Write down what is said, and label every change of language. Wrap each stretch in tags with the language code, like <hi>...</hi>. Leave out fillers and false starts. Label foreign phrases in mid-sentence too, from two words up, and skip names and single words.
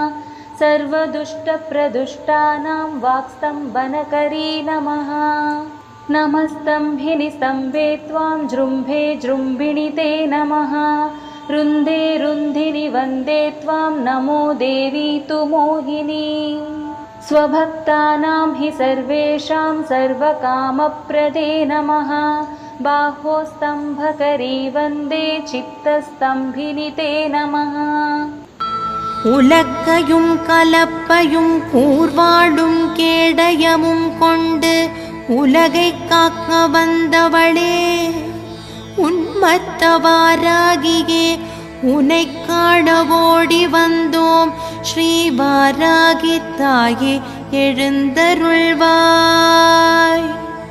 <sa>सर्वदुष्टप्रदुष्टानां वाक्स्तम्भनकरी नमः नमस्तम्भिनि स्तम्भे त्वां जृम्भे जृम्भिणि ते नमः रुन्धे रुन्धिनि वन्दे त्वां नमो देवी तु मोहिनी स्वभक्तानां हि सर्वेषां सर्वकामप्रदे नमः बाहोस्तम्भकरी वन्दे चित्तस्तम्भिनि ते नमः</sa> <ta>உலக்கையும் கலப்பையும் கூர்வாடும் கேடயமும் கொண்டு உலகை காக்க வந்தவளே உன்மத்தவாராகியே உனை காண ஓடி வந்தோம் ஸ்ரீ வாராகி தாயே எழுந்தருள்வாய்.</ta>